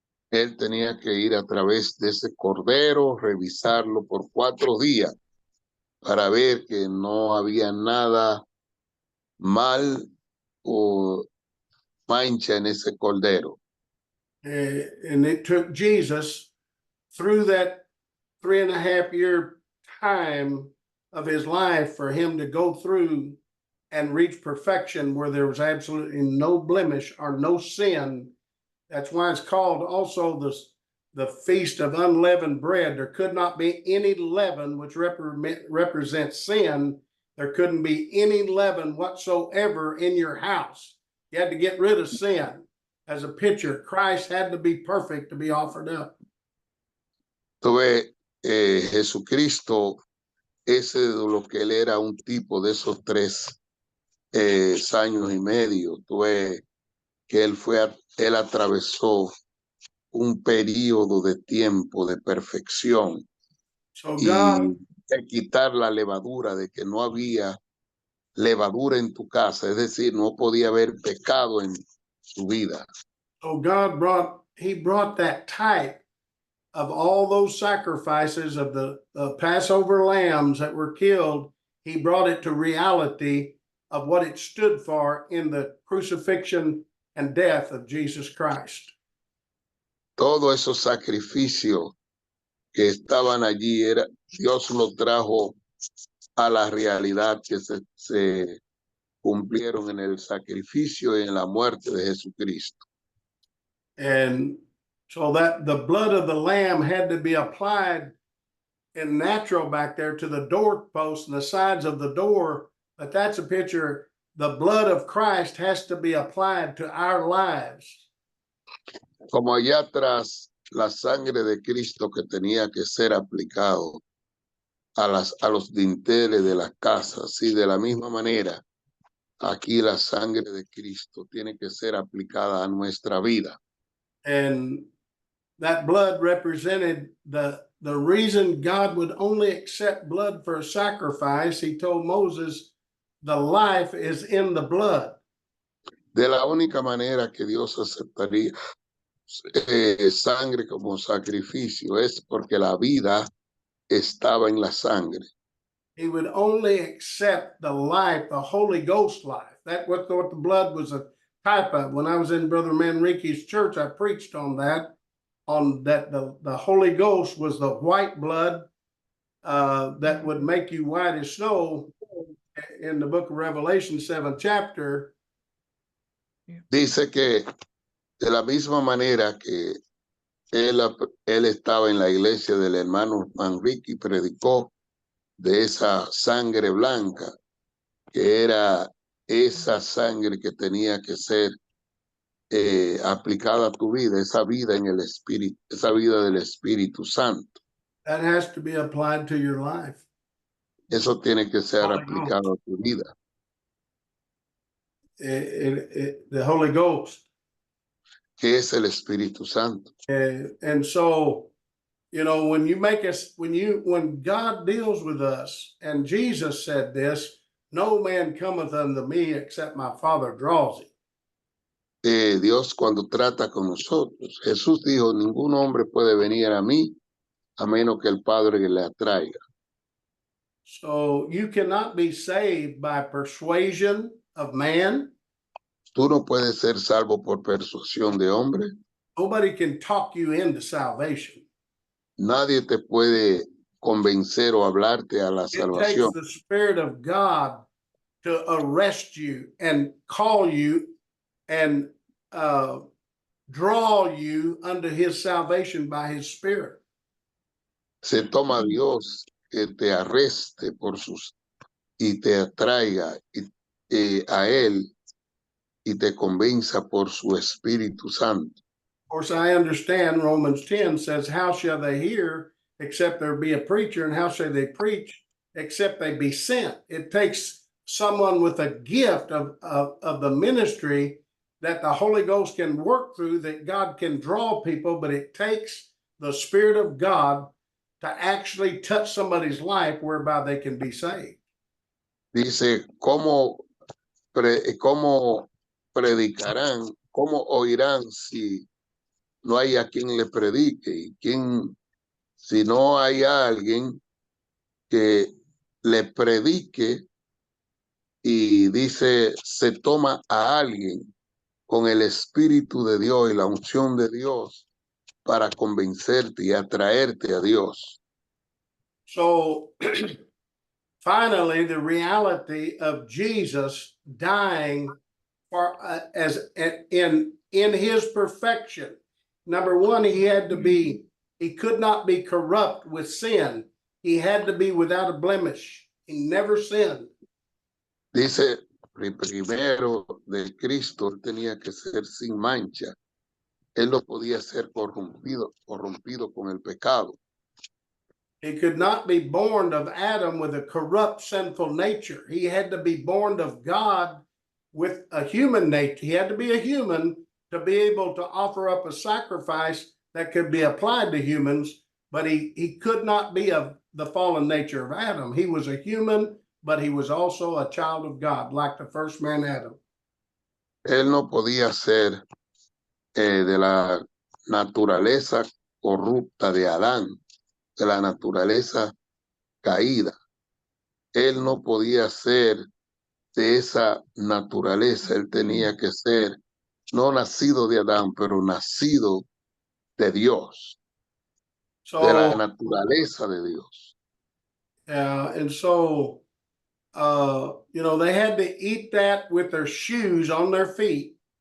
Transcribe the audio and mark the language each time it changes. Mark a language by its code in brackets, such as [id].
[es] Él tenía que ir a través de ese Cordero, revisarlo por 4 días para ver que no había nada mal o mancha en ese Cordero. [en] And it took Jesus through that 3.5 year time of his life for him to go through and reach perfection where there was absolutely no blemish or no sin. That's why it's called also the Feast of Unleavened Bread. There could not be any leaven, which represents sin. There couldn't be any leaven whatsoever in your house. You had to get rid of sin. As a picture, Christ had to be perfect to be offered up. [es] Tú ves, Jesucristo, ese de lo que él era un tipo de esos 3 años y medio. Tú ves que él atravesó un periodo de tiempo de perfección [en] So [es] y [en] God, [es] de quitar la levadura, de que no había levadura en tu casa, es decir, no podía haber pecado en tu vida. [en] so God brought that type of all those sacrifices of the Passover lambs that were killed. He brought it to reality of what it stood for in the crucifixion and death of Jesus Christ. [es] Todos esos sacrificios que estaban allí, Dios lo trajo a la realidad, que se cumplieron en el sacrificio y en la muerte de Jesucristo. [en] And so that the blood of the lamb had to be applied in natural back there to the doorpost and the sides of the door. But that's a picture. The blood of Christ has to be applied to our lives. [es] Como allá atrás, la sangre de Cristo que tenía que ser aplicado a los dinteles de las casas, y de la misma manera, aquí la sangre de Cristo tiene que ser aplicada a nuestra vida. [en] And that blood represented the reason God would only accept blood for a sacrifice. He told Moses, the life is in the blood. [es] De la única manera que Dios aceptaría sangre como sacrificio es porque la vida estaba en la sangre. [en] He would only accept the life, the Holy Ghost life. That's what the blood was a type of. When I was in Brother Manrique's church, I preached on that the Holy Ghost was the white blood that would make you white as snow. In the book of Revelation, 7th chapter. [es] Dice que de la misma manera que él estaba en la iglesia del hermano Manrique y predicó de esa sangre blanca, que era esa sangre que tenía que ser aplicada a tu vida, esa vida en el Espíritu, esa vida del Espíritu Santo. [en] That has to be applied to your life. [es] Eso tiene que ser [en] Holy [es] aplicado a tu vida. [en] the Holy Ghost. [es] que es el Espíritu Santo. [en] And so, you know, when God deals with us, and Jesus said this, no man cometh unto me except my Father draws him. [es] Dios cuando trata con nosotros, Jesús dijo, ningún hombre puede venir a mí a menos que el Padre le atraiga. [en] So you cannot be saved by persuasion of man. [es] Tú no puedes ser salvo por persuasión de hombre. [en] Nobody can talk you into salvation. [es] Nadie te puede convencer o hablarte a la [en] It takes [es] salvación. [en] the Spirit of God to arrest you and call you and draw you unto his salvation by his Spirit. [es] Se toma Dios que te arreste por sus y te atraiga a él y te convenza por su Espíritu Santo. [en] Of course, I understand Romans 10 says, how shall they hear except there be a preacher, and how shall they preach except they be sent? It takes someone with a gift of the ministry that the Holy Ghost can work through, that God can draw people, but it takes the Spirit of God to actually touch somebody's life whereby they can be saved. [es] Dice, ¿cómo predicarán? ¿Cómo oirán si no hay a quien le predique? ¿Y si no hay alguien que le predique? Y dice, se toma a alguien con el Espíritu de Dios y la unción de Dios para convencerte y atraerte a Dios. [en] So finally, the reality of Jesus dying for in his perfection. Number one, he could not be corrupt with sin. He had to be without a blemish. He never sinned. [es] Dice, primero de Cristo, él tenía que ser sin mancha. Él no podía ser corrompido con el pecado. [en] He could not be born of Adam with a corrupt, sinful nature. He had to be born of God with a human nature. He had to be a human to be able to offer up a sacrifice that could be applied to humans, but he could not be of the fallen nature of Adam. He was a human, but he was also a child of God, like the first man Adam. [es] Él no podía ser de la naturaleza corrupta de Adán, de la naturaleza caída. Él no podía ser de esa naturaleza. Él tenía que ser no nacido de Adán, pero nacido de Dios, de la naturaleza de Dios. [en] And so, you know, they had to eat that with their shoes on their feet.